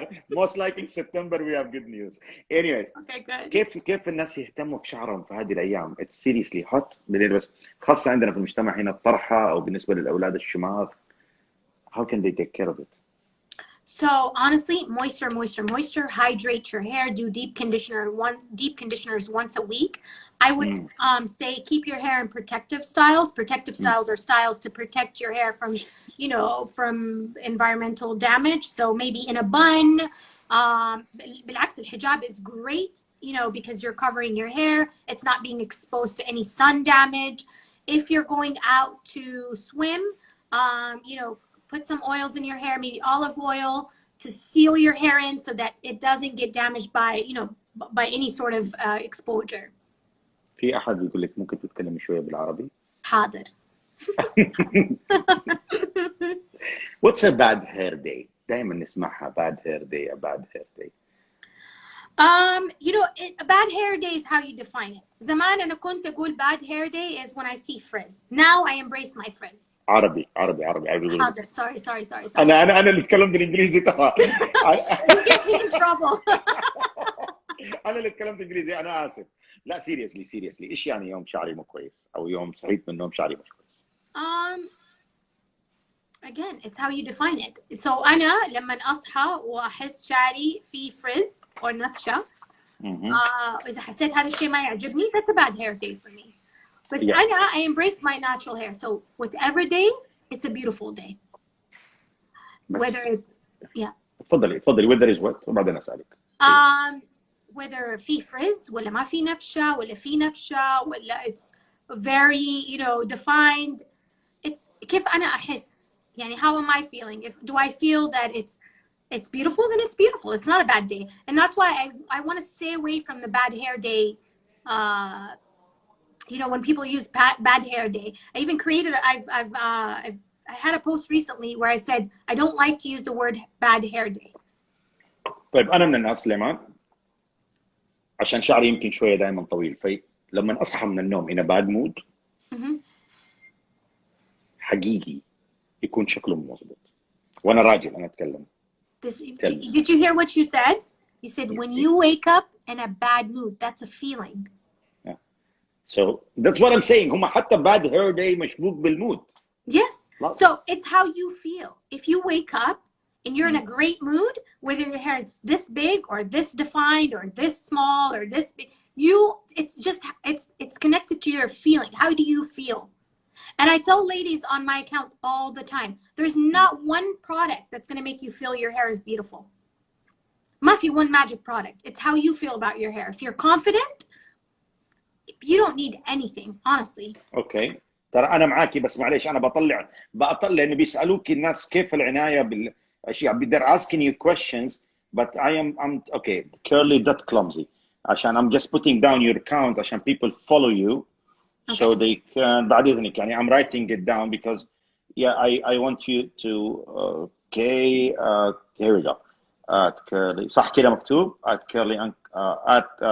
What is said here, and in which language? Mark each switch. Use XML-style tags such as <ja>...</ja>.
<en>Most likely September we have good news. Anyways. Okay, good.</en> <ar>كيف الناس يهتموا بشعرهم في هذه الأيام؟</ar> <en>It's seriously hot.</en> <ar>بس خاصة عندنا في المجتمع هنا الطرحة أو بالنسبة للأولاد الشماغ.</ar> <en>How can they take care of it? So honestly, moisture, hydrate your hair, do deep conditioners once a week. I would say keep your hair in protective styles. Protective styles are styles to protect your hair from, from environmental damage. So maybe in a bun.</en> <ar>بالعكس الحجاب</ar> <en>is great, because you're covering your hair. It's not being exposed to any sun damage. If you're going out to swim, put some oils in your hair, maybe olive oil, to seal your hair in so that it doesn't get damaged by any sort of exposure.</en> <ar>في أحد يقول لك ممكن تتكلمي شوية بالعربي؟ حاضر.</ar> <en>What's a bad hair day?</en> <ar>دائما نسمعها</ar> <en>bad hair day, a bad hair day. You know, a bad hair day is how you define it.</en> <ar>زمان أنا كنت أقول</ar> <en>bad hair day is when I see frizz. Now I embrace my frizz.</en> <ar>عربي. حاضر. Sorry. انا اللي اتكلمت بالانجليزي ترى.</ar> <en>You get me in trouble.</en> <ar>انا اللي اتكلمت انجليزي، انا اسف. لا سيريسلي ايش يعني يوم شعري مو كويس او يوم صحيت من النوم شعري مش كويس؟</ar> <en>Again, it's how you define it.</en> <ar>So أنا لما أصحى وأحس شعري فيه frizz أو نفشة، إذا حسيت هذا الشيء ما يعجبني,</ar> <en>that's a bad hair day for me.</en> <ar>بس أنا</ar> <en>I embrace my natural hair. So whatever day, it's a beautiful day. Whether it's</en> <ar>تفضلي</ar> <en>whether is what</en> <ar>وبعدين اسالك. whether في frizz ولا ما في نفشة ولا في نفشة ولا</ar> <en>it's very, you know, defined.</en> <ar>It's كيف أنا أحس.</ar> <en>يعني how am I feeling? Do I feel that it's beautiful, then it's beautiful. It's not a bad day. And that's why I want to stay away from the bad hair day. You know, when people use bad hair day. I even created I had a post recently where I said I don't like to use the word bad hair day.</en> <ar>طيب انا من الناس سليمان عشان شعري يمكن شويه دائما طويل، في لما اصحى من النوم</ar> <en>in a bad mood</en> <ar>حقيقي يكون شكله مو مظبوط وانا راجل انا اتكلم.</ar> <en>Did you hear what you said? You said when you wake up in a bad mood, that's a feeling. Yeah. So that's what I'm saying.</en> <ar>هم حتى bad hair day مشبوك بالمود.</ar> <en>Yes. So it's how you feel. If you wake up and you're in a great mood, whether your hair is this big or this defined or this small or this big, it's connected to your feeling. How do you feel? And I tell ladies on my account all the time, there's not one product that's going to make you feel your hair is beautiful.</en> <ar>ما في</ar> <en>one magic product. It's how you feel about your hair. If you're confident, you don't need anything, honestly. Okay.</en> <ar>ترى أنا معاكي بس معليش أنا بطلع لأنه بيسألوك الناس كيف العناية بالأشياء.</ar> <en>They're asking you questions, but I'm okay. Curly.clumsy. عشان I'm just putting down your account عشان people follow you. Okay. So they can</en> <ar>بعد إذنك يعني</ar> <en>I'm writing it down because I want you to okay here we go at curly</en> <ar>صح كده مكتوب</ar> <en>at curly at</en>